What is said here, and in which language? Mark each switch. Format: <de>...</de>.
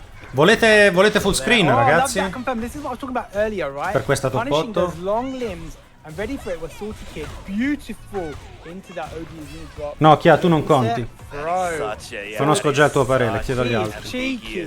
<it>Volete full screen ragazzi? Per questa top 8?</it> <en>I'm ready for it with Salty Kid. Beautiful into that OD unit drop.</en> <it>No, Chia, tu non conti. Conosco già il tuo parere, chiedo agli altri.</it>